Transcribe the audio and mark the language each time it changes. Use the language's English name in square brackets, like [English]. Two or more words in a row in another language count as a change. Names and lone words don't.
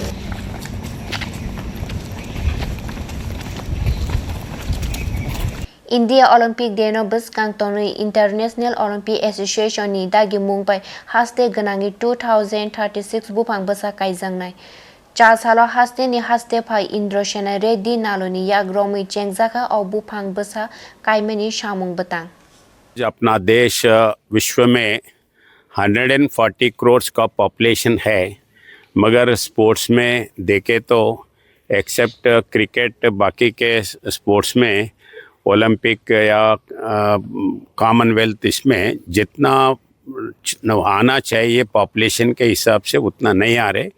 [Kok Borok] India Olympic Day no buskang tonri International Olympic Association ni dagi mungpai haste ganangi 2036 bupang basa kaijangnai. Cha salo haste ni haste phai Indroshena Reddy naloni yagromi chengzaka au bupang basa kaimeni shamung batang. [Hindi] अपना देश विश्व में 140 करोड़ का पॉपुलेशन है, मगर स्पोर्ट्स में देखे तो [English] except cricket [Hindi] बाकी के स्पोर्ट्स में ओलंपिक या कॉमनवेल्थ इसमें जितना आना चाहिए पॉपुलेशन के हिसाब से उतना नहीं आ रहे।